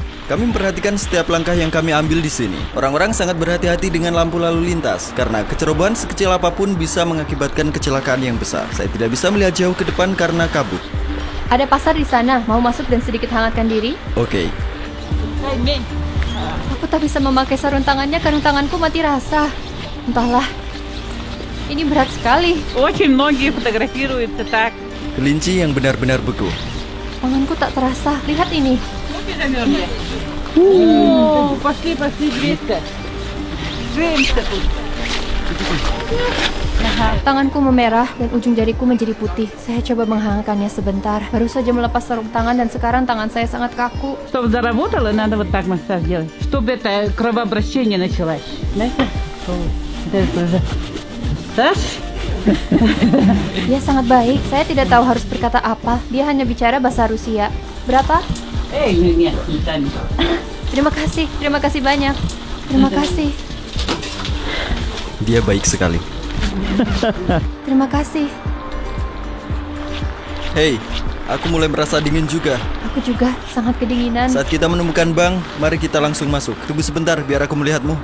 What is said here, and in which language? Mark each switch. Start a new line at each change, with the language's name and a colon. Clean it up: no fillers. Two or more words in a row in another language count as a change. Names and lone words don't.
Indonesian: Kami memperhatikan setiap langkah yang kami ambil di sini. Orang-orang sangat berhati-hati dengan lampu lalu lintas karena kecerobohan sekecil apapun bisa mengakibatkan kecelakaan yang besar. Saya tidak bisa melihat jauh ke depan karena kabut. Ada pasar di sana. Mau masuk dan sedikit hangatkan diri? Oke. Aku tak bisa memakai sarung tangannya karena tanganku mati rasa. Entahlah. Ini berat sekali.
Russian: Очень многие фотографируются так.
Indonesian: Kelinci yang benar-benar beku. Tanganku tak terasa. Lihat ini.
Russian: О, пошли, Гречка. Греемся тут.
Indonesian: Tanganku memerah dan ujung jariku menjadi putih. Saya coba menghangatkannya sebentar. Baru saja melepas sarung tangan dan sekarang tangan saya sangat kaku.
Russian: Чтобы заработало, надо вот так массаж делать. Чтобы это кровообращение началось. Знаете?
Indonesian: Dia sangat baik. Saya tidak tahu harus berkata apa. Dia hanya bicara bahasa Rusia. Berapa?
Russian: Нет, не там.
Indonesian: Terima kasih banyak. Terima kasih. Dia baik sekali. Terima kasih. Hei, aku mulai merasa dingin juga. Aku juga sangat kedinginan. Saat kita menemukan bank, mari kita langsung masuk. Tunggu sebentar biar aku melihatmu.